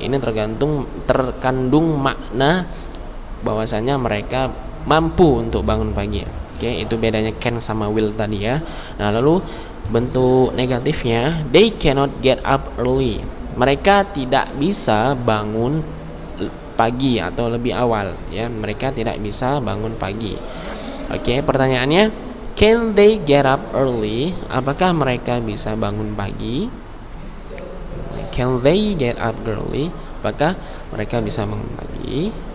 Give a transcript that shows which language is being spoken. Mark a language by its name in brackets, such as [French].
[Indonesian] Ini terkandung makna bahwasanya mereka mampu untuk bangun pagi. Oke, itu bedanya can sama will tadi ya. Nah, lalu bentuk negatifnya, [English] they cannot get up early. [Indonesian] Mereka tidak bisa bangun pagi atau lebih awal ya, mereka tidak bisa bangun pagi. [English] Oke, pertanyaannya, can they get up early? [Indonesian] Apakah mereka bisa bangun pagi? [English] Can they get up early? [Indonesian] Apakah mereka bisa bangun pagi?